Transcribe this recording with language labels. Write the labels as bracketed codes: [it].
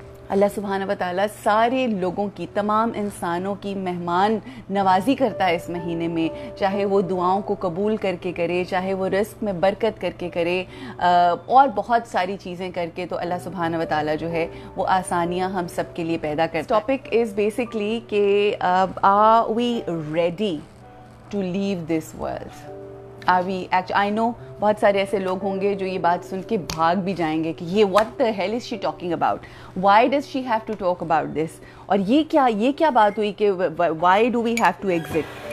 [ur] اللہ سبحانہ و تعالیٰ سارے لوگوں کی، تمام انسانوں کی مہمان نوازی کرتا ہے اس مہینے میں، چاہے وہ دعاؤں کو قبول کر کے کرے، چاہے وہ رزق میں برکت کر کے کرے، اور بہت ساری چیزیں کر کے. تو اللہ سبحانہ و تعالیٰ جو ہے وہ آسانیاں ہم سب کے لیے پیدا کرتا ہے. [en] Topic is basically کہ are we ready to leave this world? I know [ur] بہت سارے ایسے لوگ ہوں گے جو یہ بات سن کے بھاگ بھی جائیں گے کہ یہ [en] what the hell is she talking about? Why does she have to talk about this? [ur] اور یہ کیا بات ہوئی کہ [en] why do we have to exit?